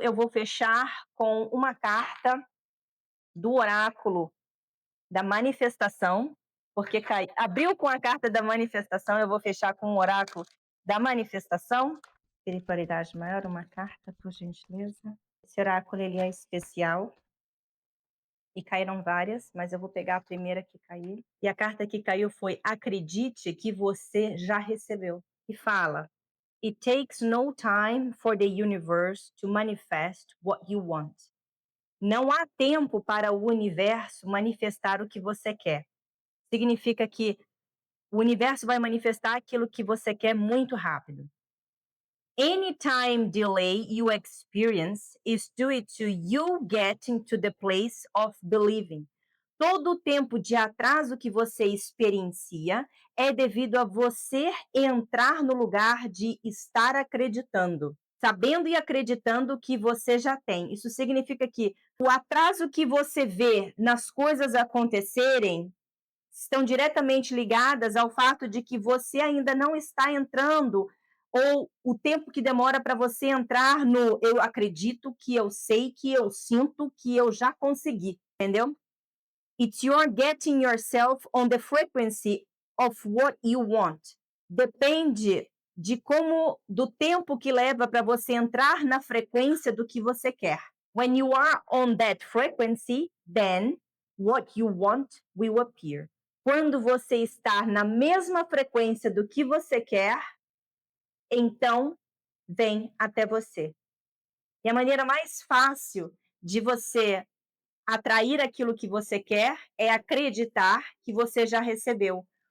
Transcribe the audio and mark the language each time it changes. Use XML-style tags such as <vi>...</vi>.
<pt>Eu vou fechar com uma carta do oráculo da manifestação, porque abriu com a carta da manifestação, eu vou fechar com o oráculo da manifestação. Espiritualidade maior, uma carta, por gentileza. Esse oráculo ele é especial e caíram várias, mas eu vou pegar a primeira que caiu. E a carta que caiu foi: acredite que você já recebeu. E fala:</pt> <en>It takes no time for the universe to manifest what you want.</en> <pt>Não há tempo para o universo manifestar o que você quer. Significa que o universo vai manifestar aquilo que você quer muito rápido.</pt> <en>Any time delay you experience is due to you getting to the place of believing.</en> <pt>Todo o tempo de atraso que você experiencia é devido a você entrar no lugar de estar acreditando, sabendo e acreditando que você já tem. Isso significa que o atraso que você vê nas coisas acontecerem estão diretamente ligadas ao fato de que você ainda não está entrando, ou o tempo que demora para você entrar no eu acredito, que eu sei, que eu sinto, que eu já consegui, entendeu?</pt> <en>It's your getting yourself on the frequency of what you want.</en> <pt>Depende de como, do tempo que leva para você entrar na frequência do que você quer.</pt> <en>When you are on that frequency, then what you want will appear.</en> <pt>Quando você está na mesma frequência do que você quer, então vem até você. E a maneira mais fácil de você atrair aquilo que você quer é acreditar que você já recebeu.</pt>